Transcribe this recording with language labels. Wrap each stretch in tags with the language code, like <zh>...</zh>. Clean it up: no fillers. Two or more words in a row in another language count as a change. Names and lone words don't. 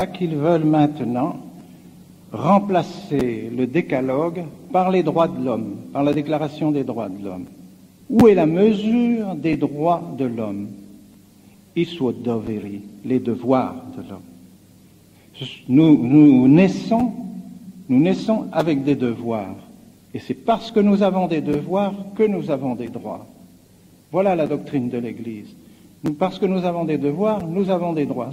<fr>qu'ils veulent maintenant remplacer le décalogue par les droits de l'homme, par la déclaration des droits de l'homme. Où est la mesure des droits de l'homme?</fr> <it>I suoi doveri,</it> <fr>les devoirs de l'homme. Nous naissons avec des devoirs. Et c'est parce que nous avons des devoirs que nous avons des droits. Voilà la doctrine de l'Église. Parce que nous avons des devoirs, nous avons des droits.</fr>